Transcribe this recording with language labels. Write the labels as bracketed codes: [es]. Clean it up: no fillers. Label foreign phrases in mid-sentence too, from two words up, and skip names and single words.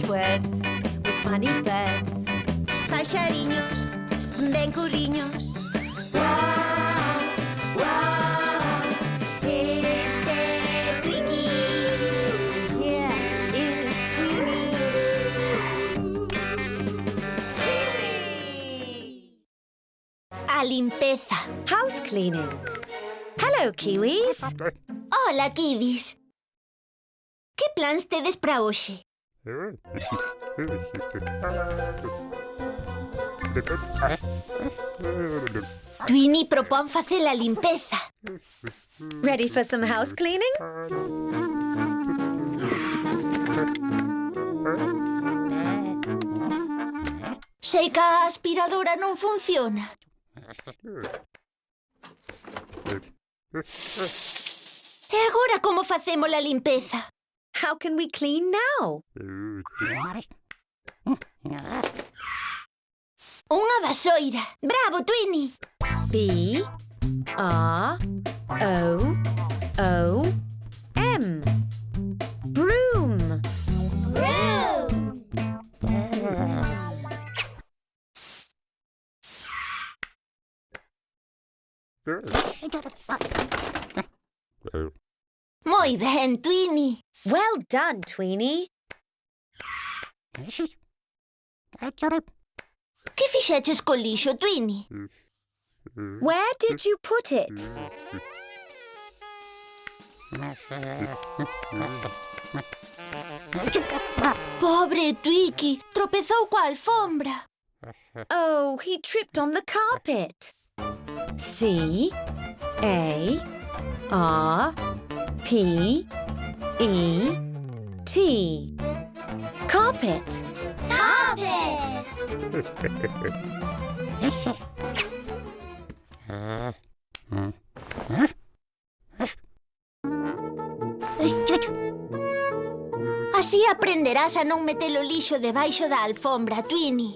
[en] birds with funny birds. [gl] Paxariños, ben curriños. [en] Wow, wow, [gl] Este Twiki. [en] yeah, is Tweety. [gl] A limpeza. [en] House cleaning. Hello, Kiwis. [es] Hola, kiwis. [gl] Que plans tedes para hoxe? Twini propón facer a limpeza. [en] Ready for some house cleaning? [gl] Sei que a aspiradora non funciona. E agora como facemos a limpeza? [en] How can we clean now? [gl] Unha vasoira. Bravo, Twini. [en] B-R-O-O-M. Broom. [gl] Moi ben, Twini. [en] Well done, Tweeny. [gl] Que fixeches co lixo, Twini? [en] Where did you put it? [gl] Pobre Twiki, tropezou coa alfombra. [en] Oh, he tripped on the carpet. C-A-R-P-E-T. Carpet. [gl] Así aprenderás a non meter o lixo debaixo da alfombra, Twini.